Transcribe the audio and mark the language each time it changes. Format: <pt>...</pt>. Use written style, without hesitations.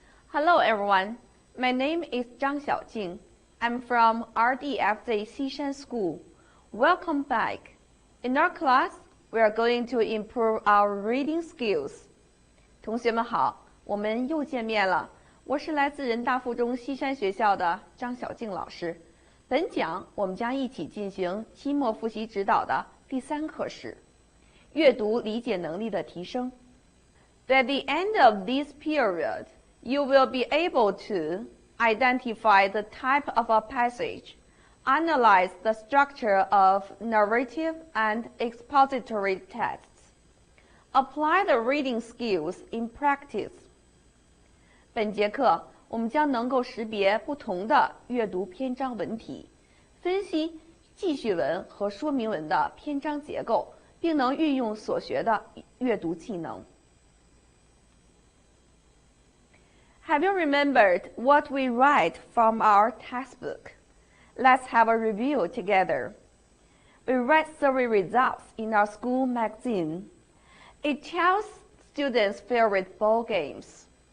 <en>Hello everyone, my name is Zhang Xiaojing. I'm from RDFZ Xishan School. Welcome back. In our class, we are going to improve our reading skills.</en> <zh>同学们好，我们又见面了。我是来自人大附中西山学校的张小静老师。本讲我们将一起进行期末复习指导的第3课时，阅读理解能力的提升。</zh> <en>At the end of this period, you will be able to identify the type of a passage, analyze the structure of narrative and expository texts, apply the reading skills in practice.</en> <zh>本节课我们将能够识别不同的阅读篇章文体，分析记叙文和说明文的篇章结构，并能运用所学的阅读技能。</zh> <en>Have you remembered what we write from our textbook? Let's have a review together. We write survey results in our school magazine. It tells students' favorite ball games.</en>